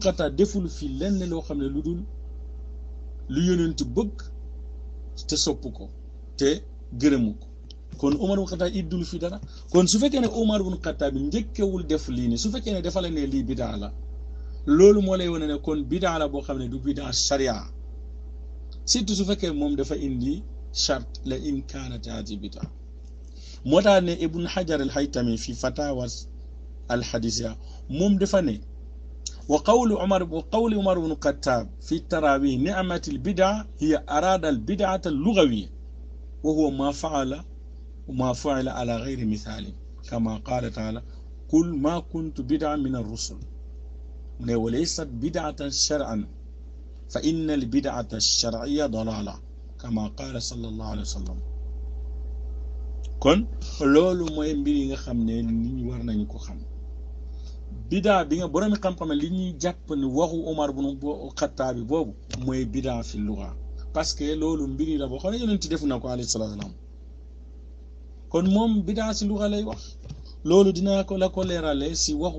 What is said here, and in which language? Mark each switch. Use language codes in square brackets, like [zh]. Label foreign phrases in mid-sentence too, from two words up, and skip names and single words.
[wo] Khattab deful fi lenn loo xam ne lu dul lu yonent bëgg te sopp ko te gërëmu ko kon Omar ibn Khattab iddul fi dara kon su fekkee ne Omar ibn Khattab bi njëkkewul def lii nii su fekkee ne dafa la ne lii bidaa la loolu moo lay wane ne kon bidaa la boo xam ne du bidaa sharia surtout su fekkee moom dafa indi charte la [ar] إن كانت هذه بدعة [wo] moo tax ne [ar] ابن حجر الهيتمي في الفتاوى الحديثية [wo] moom dafa ne [ar] وقول عمر بن الخطاب في التراويح نعمت البدعة هي أراد البدعة اللغوية وهو ما فعل على غير مثال كما قال تعالى قل ما كنت بدعا من الرسل ne وليست بدعة شرعا فإن البدعة الشرعية ضلالة كما قال صلى الله عليه وسلم [wo] kon loolu mooy mbir yi nga xam ne nit ñi war nañu ko xam bidaa bi nga borom xam-xam li ñuy jàpp ne waxu Omar ibn Khattab bi boobu mooy bidaa fi lugha [fr] parce que [wo] loolu mbir yi la boo xam ne yonent def na ko [ar] عليه الصلاة والسلام [wo] kon moom bidaa si lugha lay wax loolu dinaa ko la ko leerale si waxu